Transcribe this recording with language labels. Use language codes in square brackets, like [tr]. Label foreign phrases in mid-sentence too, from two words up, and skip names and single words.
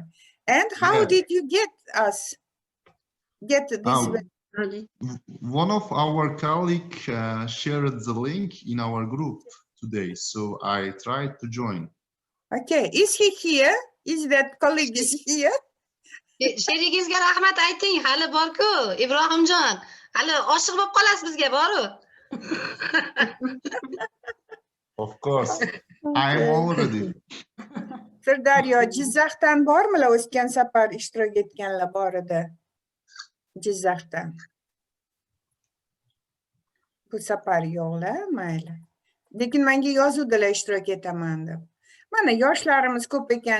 [en] And how did you get this? One of our colleagues shared the link in our group today, so I tried to join. Okay, is he here? Is that colleague is here? [uz] Sherigingizga rahmat ayting, hali bor-ku, Ibrohimjon. Hali oshiq bo'lib qolasiz bizga, boru. [en] Of course, I am already. [uz] Sirdaryo, Jizzaxdan bormilar o'tgan safar ishtirok etganlar bor edi? Jizzaxdan. Bu safar yo'qlar, mayli. Lekin menga yozuvdilar ishtirok etaman deb. Mana yoshlarimiz ko'p ekan.